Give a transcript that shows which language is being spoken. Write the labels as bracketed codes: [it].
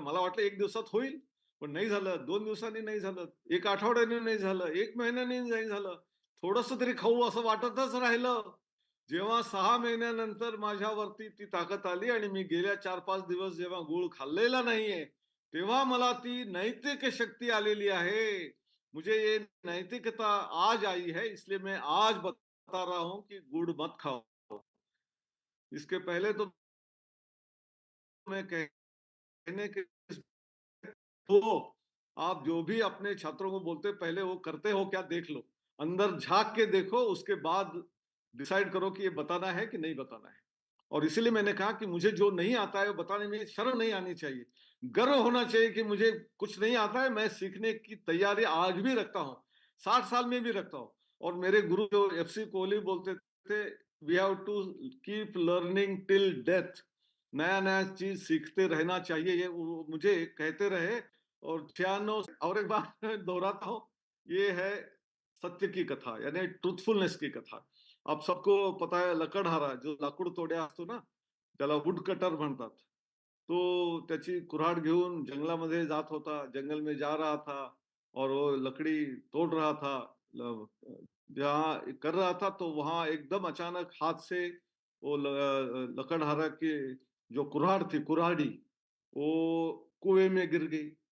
[mr] मला वाटलं 1 दिवसात होईल, पण नाही झालं. 2 दिवसांनी नाही झालं, 1 आठवड्याने नाही झालं, 1 महिन्याने नाही झालं. थोडस तरी खाऊ असं वाटतच राहिलं. जेव्हा 6 महिन्यानंतर माझ्यावरती ती ताकद आली आणि मी गेल्या 4-5 दिवस जेव्हा गुळ खाल्लेला नाहीये, तेव्हा मला ती नैतिक शक्ती आलेली आहे. [hi] मुझे ये नैतिकता आज आई है, इसलिए मैं आज बता रहा हूं कि गुड़ मत खाओ. इसके पहले तो मैं कहने के तो आप जो भी अपने छात्रों को बोलते पहले वो करते हो क्या देख लो, अंदर झांक के देखो, उसके बाद डिसाइड करो कि ये बताना है कि नहीं बताना है. और इसीलिए मैंने कहा कि मुझे जो नहीं आता है वो बताने में शर्म नहीं आनी चाहिए, गर्व होना चाहिए कि मुझे कुछ नहीं आता है, मैं सीखने की तैयारी आज भी रखता हूँ, 60 साल में भी रखता हूँ. और मेरे गुरु जो FC कोहली बोलते थे, [en] We have to keep learning till death. [hi] नया नया चीज सीखते रहना चाहिए, ये वो मुझे कहते रहे. और 96 और एक बार दोहराता हूँ, ये है सत्य की कथा, यानी ट्रुथफुलनेस की कथा. आप सबको पता है [mr] लकडहारा जो लाकूड तोड्या असतो ना, त्याला वुड कटर म्हणतात. तो त्याची कुऱ्हाड घेऊन जंगलामध्ये जात होता, [hi] जंगल में जा रहा था और वो लकड़ी तोड़ रहा था. जहाँ कर रहा था तो वहां एकदम अचानक हाथ से वो लकड़हारा की जो कुऱ्हाड़ थी, कुऱ्हाड़ी, वो कुएं में गिर गई.